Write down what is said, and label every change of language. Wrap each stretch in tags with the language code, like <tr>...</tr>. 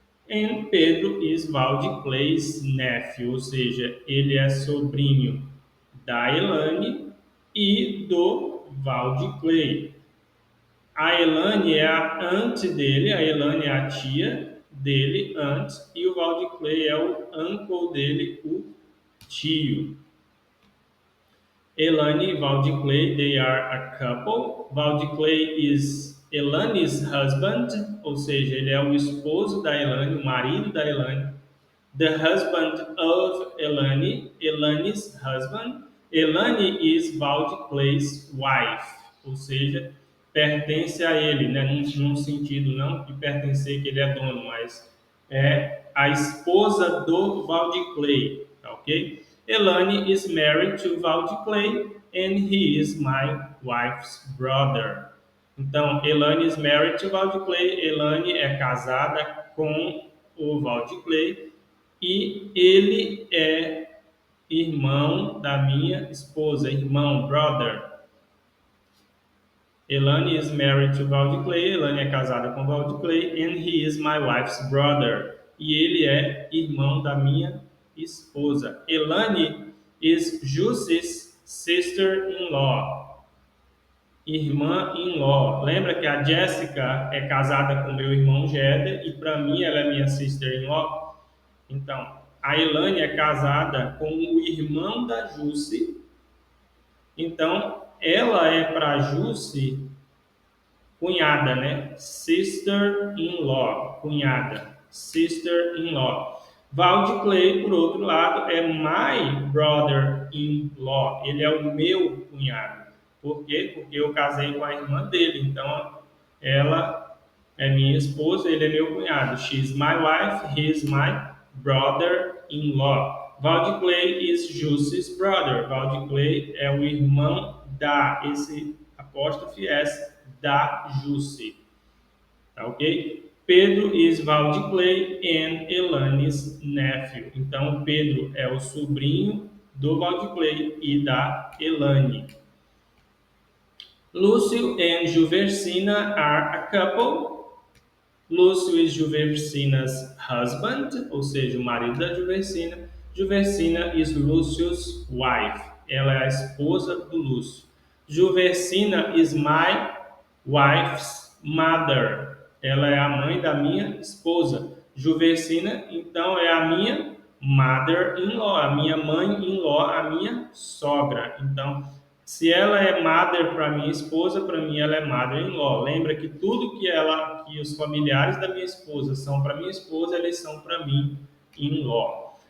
<en>And Pedro is Clay's nephew,</en> <pt>ou seja, ele é sobrinho da Elane e do Clay. A Elane é a aunt dele, a Elane é a tia dele, aunt, e o Clay é o uncle dele, o tio.</pt> <en>Elane e Clay, they are a couple. Clay is Elane's husband,</en> <pt>ou seja, ele é o esposo da Elane, o marido da Elane.</pt> <en>The husband of Elane, Elane's husband. Elane is Valdeclay's wife,</en> <pt>ou seja, pertence a ele, né? Num sentido não de pertencer que ele é dono, mas é a esposa do Valdeclay, tá ok?</pt> <en>Elane is married to Valdeclay and he is my wife's brother. Então, Elane is married to Valdeclay.</en> <pt>Elane é casada com o Valdeclay e ele é irmão da minha esposa, irmão, brother.</pt> <en>Elane is married to Valdeclay.</en> <pt>Elane é casada com Valdeclay</pt> <en>and he is my wife's brother.</en> <pt>E ele é irmão da minha esposa.</pt> <en>Elane is Jussie's sister-in-law, irmã-in-law.</en> <pt>Lembra que a Jessica é casada com meu irmão Jeder e para mim ela é minha sister-in-law? Então, a Elane é casada com o irmão da Jussi. Então, ela é para Jussi cunhada, né?</pt> <en>Sister-in-law, cunhada. Sister-in-law.</en> <pt>Valdeclay, por outro lado, é</pt> <en>my brother-in-law.</en> <pt>Ele é o meu cunhado. Por quê? Porque eu casei com a irmã dele. Então, ela é minha esposa, ele é meu cunhado.</pt> <en>She's my wife, he's my brother-in-law. Valdeclay is Jussie's brother.</en> <pt>Valdeclay é o irmão da, esse apóstrofe S, da Jussie. Tá ok?</pt> <en>Pedro is Valdeclay and Elane's nephew.</en> <pt>Então, Pedro é o sobrinho do Valdeclay e da Elane.</pt> <en>Lúcio and Juversina are a couple. Lúcio is Juversina's husband,</en> <pt>ou seja, o marido da Juversina.</pt> <en>Juversina is Lúcio's wife.</en> <pt>Ela é a esposa do Lúcio.</pt> <en>Juversina is my wife's mother.</en> <pt>Ela é a mãe da minha esposa. Juversina, então, é a minha mother-in-law, a minha mãe-in-law, a minha sogra. Então, se ela é mother para minha esposa, para mim ela é mother-in-law. Lembra que tudo que os familiares da minha esposa são para minha esposa, eles são para mim in-law.</pt>